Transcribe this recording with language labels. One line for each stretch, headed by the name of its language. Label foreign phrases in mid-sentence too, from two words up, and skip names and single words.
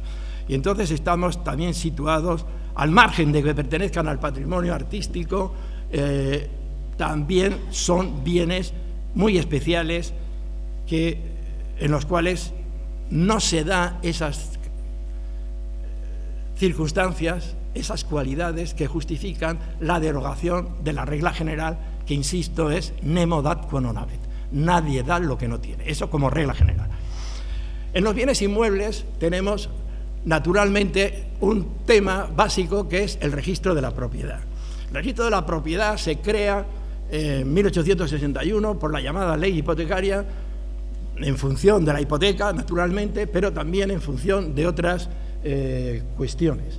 Spanish: Y entonces estamos también situados, al margen de que pertenezcan al patrimonio artístico, también son bienes muy especiales en los cuales no se da esas circunstancias, esas cualidades que justifican la derogación de la regla general, que, insisto, es
Latin: nemo dat quo non habet.
Spanish: Nadie da lo que no tiene, eso como regla general. En los bienes inmuebles tenemos, naturalmente, un tema básico que es el registro de la propiedad. El registro de la propiedad se crea en 1861 por la llamada ley hipotecaria, en función de la hipoteca, naturalmente, pero también en función de otras cuestiones.